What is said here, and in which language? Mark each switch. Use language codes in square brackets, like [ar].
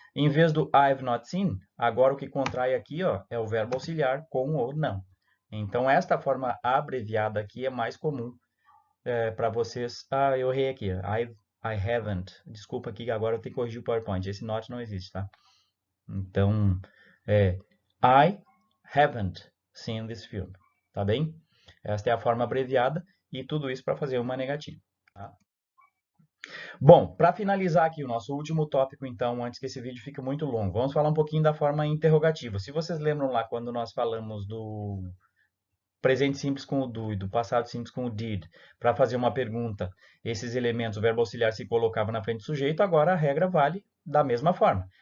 [pt] Em vez do [en] I've not seen, [pt] agora o que contrai aqui, ó, é o verbo auxiliar com o não. Então esta forma abreviada aqui é mais comum para vocês. Ah, eu errei aqui. [en] I haven't. [pt] Desculpa aqui, agora eu tenho que corrigir o PowerPoint. Esse not não existe, tá? Então, [en] I haven't seen this film. [pt] Tá bem? Esta é a forma abreviada e tudo isso para fazer uma negativa. Tá? Bom, para finalizar aqui o nosso último tópico, então, antes que esse vídeo fique muito longo, vamos falar um pouquinho da forma interrogativa. Se vocês lembram lá quando nós falamos do presente simples com o do e do passado simples com o did, para fazer uma pergunta, esses elementos, o verbo auxiliar se colocava na frente do sujeito, agora a regra vale da mesma forma.